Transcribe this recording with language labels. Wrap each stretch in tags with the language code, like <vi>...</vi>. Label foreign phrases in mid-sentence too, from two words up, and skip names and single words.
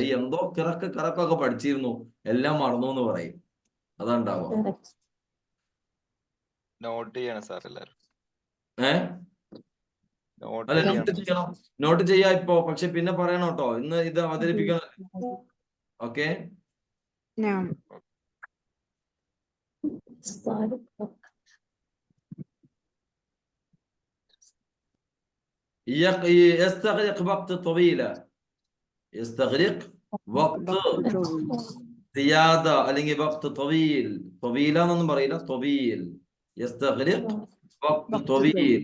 <ml>ഈ എന്തോ കറക്കൊക്കെ പഠിച്ചിരുന്നു, എല്ലാം മറന്നു എന്ന് പറയും. അതാണ്ടാവുക. നോട്ട് ചെയ്യണം സാർ എല്ലാരും. അല്ല, നോട്ട് ചെയ്യണം. നോട്ട് ചെയ്യാ ഇപ്പോ, പക്ഷെ പിന്നെ പറയണം കേട്ടോ. ഇന്ന് ഇത് അവതരിപ്പിക്കണം. ഓക്കെ.</ml> <ar>يستغرق وقت طويلة. يستغرق وقت زيادة അല്ലെങ്കിൽ وقت طويل.</ar> <ml>طويلة എന്നൊന്നും പറയില്ല,</ml> <ar>طويل. يستغرق وقت طويل.</ar>